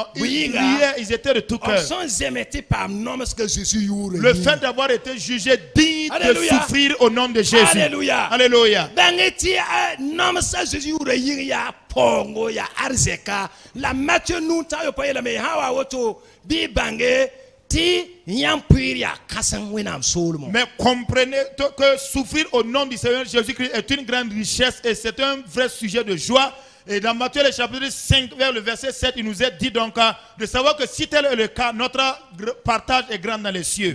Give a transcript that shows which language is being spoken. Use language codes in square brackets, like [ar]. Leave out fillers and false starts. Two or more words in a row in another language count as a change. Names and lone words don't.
[fr] Ils riaient, ils étaient de tout cœur. Le fait d'avoir été jugé digne de souffrir au nom de Jésus. Alléluia. Alléluia. La Matthieu nous t'a pas la mais hawa woto bi bange ti mais comprenez que souffrir au nom du Seigneur Jésus-Christ est une grande richesse et c'est un vrai sujet de joie. Et dans Matthieu le chapitre 5 vers le verset 7, il nous est dit donc de savoir que si tel est le cas, notre partage est grand dans les cieux.